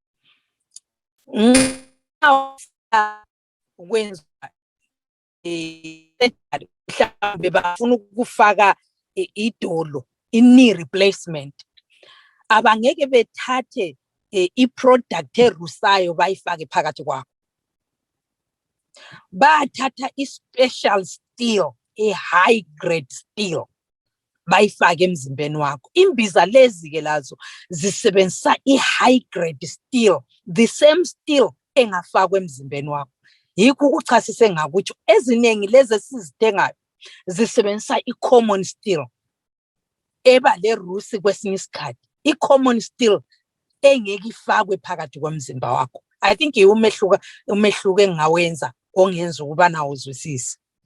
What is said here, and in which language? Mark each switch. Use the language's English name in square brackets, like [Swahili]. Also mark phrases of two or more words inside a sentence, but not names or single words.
[Zulu] Kwenza mhlawumbe bafuna ukufaka idolo, [English] knee replacement. [Zulu] Abangeke bethathe i-product erusayo bayifake phakathi kwakho. Bathatha i- [English] special steel, high grade steel, [Zulu] bayifake emzimbeni wakho. Imbiza lezi ke lazo zisebenzisa i- [English] high grade steel, the same steel [Zulu] engafakwe emzimbeni wakho. Yikho ukuchasise ngakutsho eziningi lezi esizithengayo zisebenzisa i- [English] common steel [Zulu] eba le rusi kwesinye isikhathi, i- [English] common steel [Zulu] engeke ifakwe phakathi komzimba wakho. [English] I think [Zulu] umehluko engawenza ongenza ukuba nawo uzwisise.